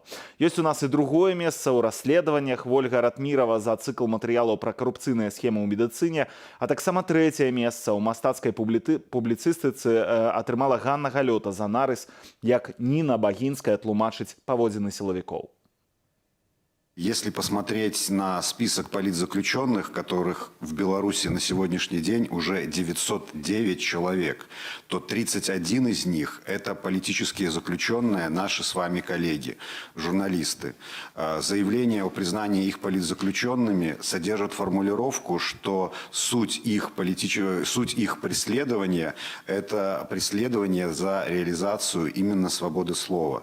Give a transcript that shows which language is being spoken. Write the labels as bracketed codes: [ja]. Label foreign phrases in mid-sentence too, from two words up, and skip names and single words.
[be] Ёсць у нас і другое месца ў расследаваннях. Вольга Ратмірова за цыкл матэрыялаў пра карупцыйныя схемы ў медыцыне, а таксама трэцяе месца ў мастацкай публіцыстыцы атрымала Ганна Галёта за нарыс, як Ніна Багінская тлумачыць паводзіны сілавікоў. [ru] Если посмотреть на список политзаключенных, которых в Беларуси на сегодняшний день уже 909 человек, то 31 из них – это политические заключенные, наши с вами коллеги, журналисты. Заявление о признании их политзаключенными содержит формулировку, что суть их преследования – это преследование за реализацию именно свободы слова.